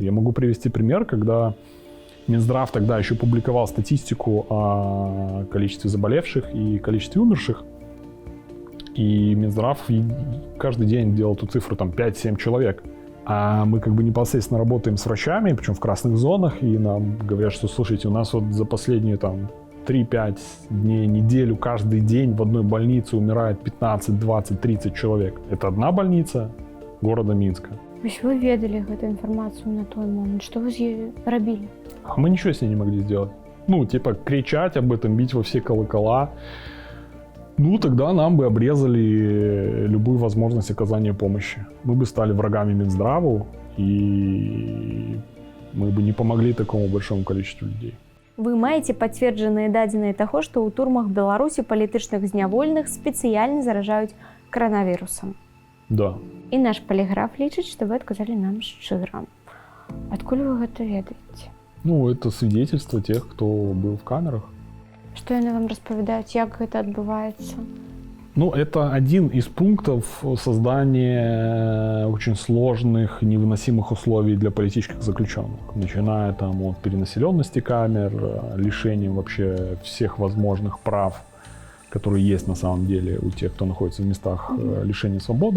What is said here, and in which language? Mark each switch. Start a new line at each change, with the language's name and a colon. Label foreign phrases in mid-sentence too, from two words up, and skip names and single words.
Russian: Я могу привести пример, когда Минздрав тогда еще публиковал статистику о количестве заболевших и количестве умерших, и Минздрав каждый день делал эту цифру, там, 5-7 человек. А мы как бы непосредственно работаем с врачами, причем в красных зонах, и нам говорят, что, слушайте, у нас вот за последние там 3-5 дней, неделю, каждый день в одной больнице умирает 15, 20, 30 человек. Это одна больница города Минска.
Belarusian: Вось вы ведалі гэту інфармацыю на той момент, што вы з ёй рабілі?
Russian: А мы ничего с ней не могли сделать. Ну, типа, кричать об этом, бить во все колокола. Ну, тогда нам бы обрезали любую возможность оказания помощи. Мы бы стали врагами Минздраву, и мы бы не помогли такому большому количеству людей.
Belarusian: Вы маеце пацверджаныя дадзеныя таго, што ў турмах Беларусі палітычных зняволеных спецыяльна заражаюць коронавірусам?
Russian: Да.
Belarusian: І наш поліграф лічыць, што вы адказалі нам шчыра. Адкуль вы гэта ведаеце?
Russian: Ну, это свидетельство тех, кто был в камерах.
Belarusian: Што яны вам распавядаюць, як гэта адбываецца?
Russian: Ну, это один из пунктов создания очень сложных, невыносимых условий для политических заключенных. Начиная там от перенаселенности камер, лишением вообще всех возможных прав, которые есть на самом деле у тех, кто находится в местах лишения свободы.